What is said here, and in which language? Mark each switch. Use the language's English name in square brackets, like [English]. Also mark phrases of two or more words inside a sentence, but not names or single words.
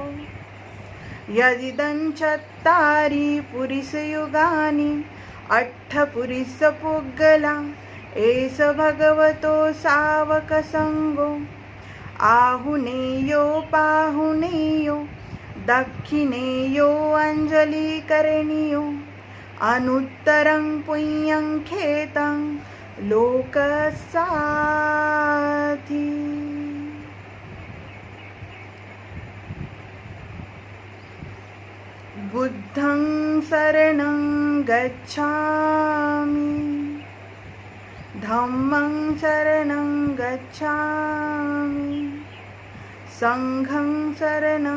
[Pali] यदिदं चत्तारि पुरिसयुगानि अट्ठपुरिसपुग्गला एष भगवतो सावकसङ्गो। आहुनेयो पाहुनेयो दक्षिणेयो अञ्जलिकरणीयो अनुत्तरं पुण्यं खेतं लोकसाथी। बुद्धं शरणं गच्छामि, धम्मं शरणं गच्छामि, संघं शरणं